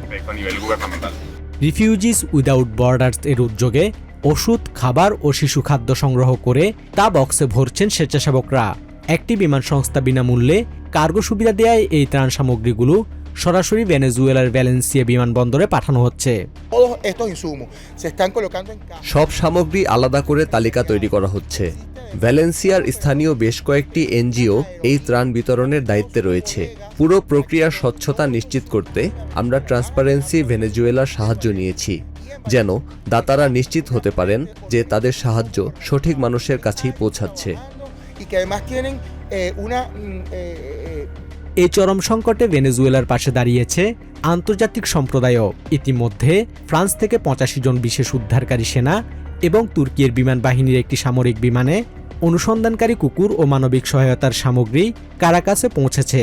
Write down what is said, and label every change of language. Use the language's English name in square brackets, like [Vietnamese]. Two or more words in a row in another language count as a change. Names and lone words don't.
[Bangla] রিফিউজিস উইদাউট বর্ডার্স এর উদ্যোগে ওষুধ, খাবার ও শিশু খাদ্য সংগ্রহ করে তা বক্সে ভরছেন স্বেচ্ছাসেবকরা। একটি বিমান সংস্থা বিনামূল্যে কার্গো সুবিধা দেয় এই ত্রাণ সামগ্রীগুলো সরাসরি ভেনেজুয়েলার ভ্যালেন্সিয়া বিমানবন্দরে পাঠানো হচ্ছে। [Spanish] Todos estos insumos se están colocando en cajas. [Bangla] সব সামগ্রী আলাদা করে তালিকা তৈরি করা হচ্ছে। ভ্যালেন্সিয়ার স্থানীয় বেশ কয়েকটি এনজিও এই ত্রাণ বিতরণের দায়িত্বে রয়েছে। পুরো প্রক্রিয়ার স্বচ্ছতা নিশ্চিত করতে আমরা ট্রান্সপারেন্সি ভেনেজুয়েলার সাহায্য নিয়েছি, যেন দাতারা নিশ্চিত হতে পারেন যে তাদের সাহায্য সঠিক মানুষের কাছেই পৌঁছাচ্ছে। [Spanish] Y que además tienen una [Bangla] এই চরম সংকটে ভেনেজুয়েলার পাশে দাঁড়িয়েছে আন্তর্জাতিক সম্প্রদায়ও। ইতিমধ্যে ফ্রান্স থেকে 85 জন বিশেষ উদ্ধারকারী সেনা এবং তুর্কির বিমান বাহিনীর একটি সামরিক বিমানে অনুসন্ধানকারী কুকুর ও মানবিক সহায়তার সামগ্রী কারাকাসে পৌঁছেছে।